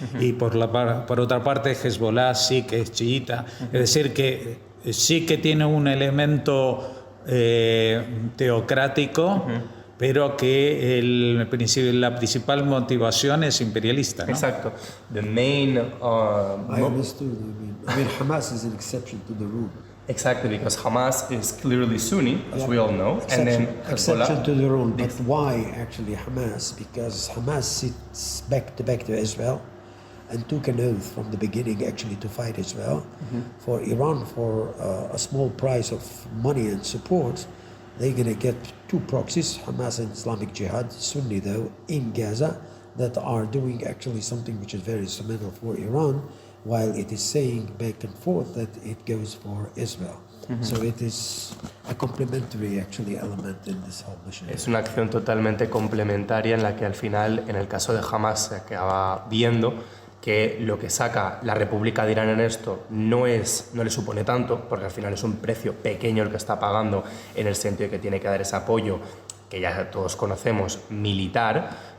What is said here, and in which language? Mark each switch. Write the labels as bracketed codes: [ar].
[es] Y por otra parte, Hezbollah sí que es chiita. Es decir, que sí que tiene un elemento teocrático, pero que la principal motivación es imperialista, ¿no? Exacto. [en] The main... I understood. I mean, Hamas is an exception to the rule. Exactly, because Hamas is clearly Sunni, as we all know, and then Hezbollah... Exception to the rule. But why actually Hamas? Because Hamas sits back to Israel and took an oath from the beginning actually to fight Israel. For Iran, for a small price of money and support, they're going to get two proxies, Hamas and Islamic Jihad, Sunni though, in Gaza, that are doing actually something which is very instrumental for Iran, while it is saying back and forth that it goes for Israel. So it is a complementary actually element in this whole mission. [es] Es una acción totalmente complementaria en la que al final, en el caso de Hamas, se acaba viendo que lo que saca la República de Irán en esto no le supone tanto, porque al final es un precio pequeño el que está pagando, en el sentido de que tiene que dar ese apoyo, que ya todos conocemos, militar,